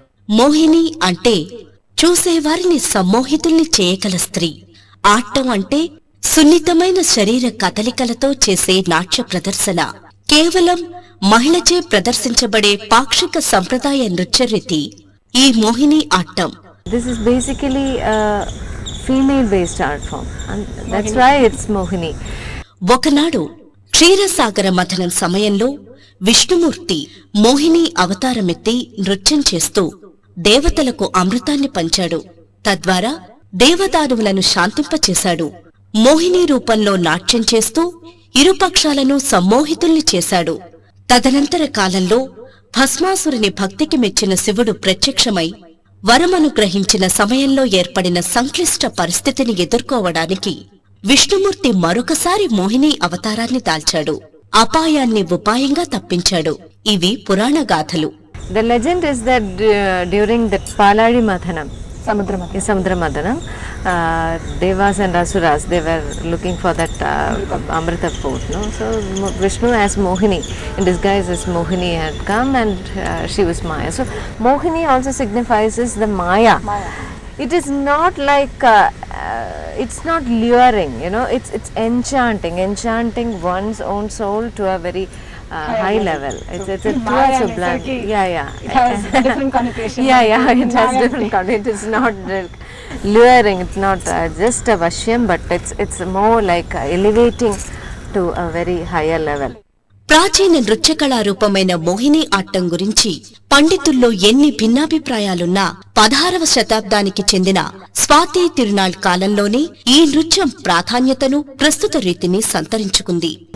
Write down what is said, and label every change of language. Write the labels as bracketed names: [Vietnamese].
[Telugu] మోహిని అంటే చూసేవారిని సమ్మోహితుల్ని చేయగల స్త్రీ. ఆట్టం అంటే సున్నితమైన శరీర కదలికలతో చేసే నాట్య ప్రదర్శన. కేవలం మహిళచే ప్రదర్శించబడే పాక్షిక సంప్రదాయ నృత్యరీతి ఈ Mohini ఆట్టం. [English] This is basically a female based art form, and that's why it's Mohini. [Telugu] ఒకనాడు క్షీరసాగర మథనం సమయంలో విష్ణుమూర్తి మోహిని అవతారమెత్తి నృత్యం చేస్తూ దేవతలకు అమృతాన్ని పంచాడు. తద్వారా దేవదానవులను శాంతింపచేశాడు. మోహిని రూపంలో నాట్యం చేస్తూ ఇరుపక్షాలను సమ్మోహితుల్ని చేశాడు. తదనంతర కాలంలో భస్మాసురుని భక్తికి మెచ్చిన శివుడు ప్రత్యక్షమై వరమనుగ్రహించిన సమయంలో ఏర్పడిన సంక్లిష్ట పరిస్థితిని ఎదుర్కోవడానికి విష్ణుమూర్తి మరొకసారి మోహిని అవతారాన్ని దాల్చాడు. అపాయాన్ని ఉపాయంగా తప్పించాడు. ఇవి పురాణ గాథలు. [English] The legend is that during the Paladi Mathanam, Samudra Mathanam, Devas and Asuras, they were looking for that Amrita pot. No? So Vishnu as Mohini, in disguise as Mohini, had come, and she was Maya. So Mohini also signifies the Maya. It is not like it's not luring, it's enchanting one's own soul to a very high level. It's towards a blind. It has different connotation. It has different connotation. It is not luring. It's not just a vashyam, but it's more like elevating to a very higher level. [Telugu] ప్రాచీన నృత్య కళారూపమైన మోహిని ఆట్టం గురించి పండితుల్లో ఎన్ని భిన్నాభిప్రాయాలున్నా 16వ శతాబ్దానికి చెందిన స్వాతి తిరునాళ్ కాలంలోనే ఈ నృత్యం ప్రాధాన్యతను ప్రస్తుత రీతిని సంతరించుకుంది.